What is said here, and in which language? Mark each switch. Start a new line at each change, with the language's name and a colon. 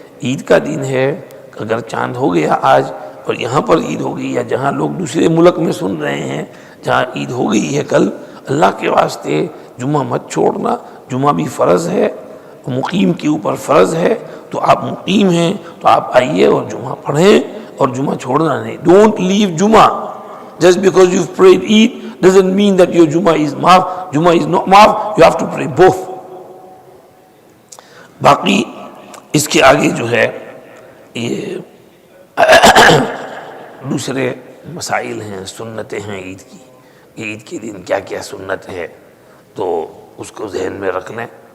Urdu: عید کا دن ہے، اگر چاند ہو گیا آج اور یہاں پر عید ہو گئی، یا جہاں لوگ دوسرے ملک میں سن رہے ہیں جہاں عید ہو گئی ہے کل، اللہ کے واسطے جمعہ مت چھوڑنا. جمعہ بھی فرض ہے، مقیم کے اوپر فرض ہے. تو آپ مقیم ہیں تو آپ آئیے اور جمعہ پڑھیں، اور جمعہ چھوڑنا نہیں.
English: Don't leave جمعہ just because you've prayed Eid doesn't mean that your Jummah is maaf. Jummah is not maaf. You have to pray both.
Urdu: باقی اس کے آگے جو ہے یہ دوسرے مسائل ہیں، سنتیں ہیں عید کی. عید کے دن کیا کیا سنت ہے تو اس کو ذہن میں رکھ لیں.